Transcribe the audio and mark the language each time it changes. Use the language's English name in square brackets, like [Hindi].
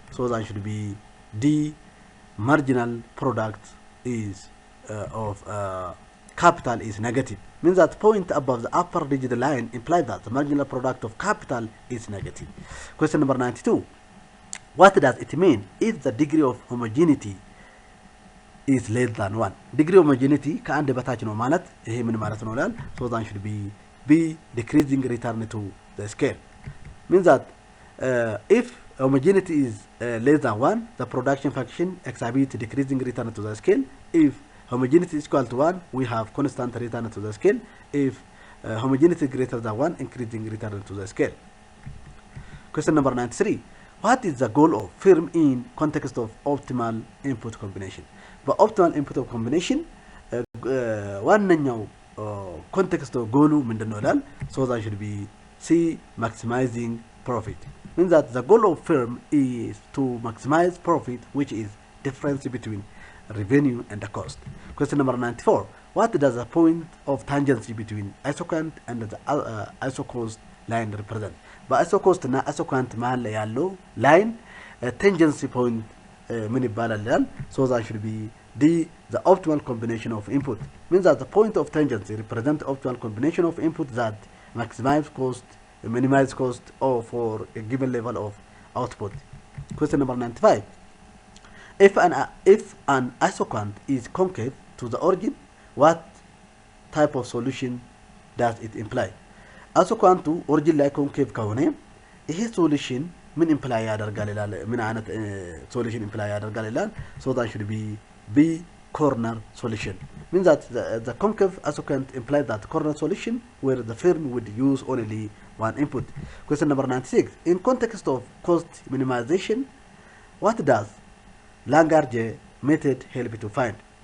[English] So that should be D, marginal product is of capital is negative. Means that point above the upper rigid line implies that the marginal product of capital is negative. Question number 92. What does it mean if the degree of homogeneity is less than 1? [Amharic] Degree of homogeneity ከአንድ በታች ነው ማለት ይሄ ምን ማለት ነው ይላል? [English] So that should be B, decreasing return to the scale. Means that if homogeneity is less than 1, the production function exhibits decreasing return to the scale. If homogeneity is equal to 1, we have constant return to the scale. If homogeneity is greater than 1, increasing return to the scale. Question number 93. What is the goal of firm in context of optimal input combination? [Amharic] በኦፕቲማል ኢንፑት ኮምቢኔሽን ዋነኛው ኮንቴክስት ጎሉ ምንድነው ይላል? [English] So that should be C, maximizing profit. Means that the goal of firm is to maximize profit, which is difference between revenue and the cost. Question number 94. What does the point of tangency between isocant and the isocost line represent? [Amharic] በአይሶኮስት እና አይሶካንት መሃል ላይ ያለው ላይን tangency point ምን ይባላል ይላል? [English] So that should be D, the optimal combination of input. Means that the point of tangency represents optimal combination of input that maximize cost, minimize cost for a given level of output. Question number 95. If an isocant is concave to the origin, what type of solution does it imply? [Amharic] Isocantu origin ላይ concave ከሆነ ይሄ solution ምን imply ያደርጋል ይላል? ምን አይነት solution imply ያደርጋል ይላል? [English] So that should be B, corner solution. Means that the concave isocant implies that corner solution where the firm would use only one input. Question number 96. In context of cost minimization, what does Lagrange method help to find?